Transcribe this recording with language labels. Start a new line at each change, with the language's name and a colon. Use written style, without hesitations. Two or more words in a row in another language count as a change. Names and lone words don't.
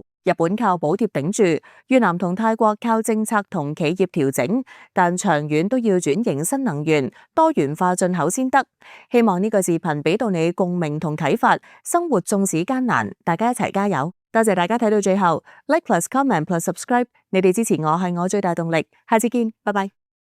Cantonese: 日本靠補貼頂住，越南同泰國靠政策同企業調整，但長遠都要轉型新能源、多元化進口先得。希望呢個視頻俾到你共鳴同啟發，生活縱使艱難，大家一齊加油。多謝大家睇到最後 ，
English: Like plus comment plus subscribe，
Cantonese: 你哋支持我係我最大動力。下次見，拜拜。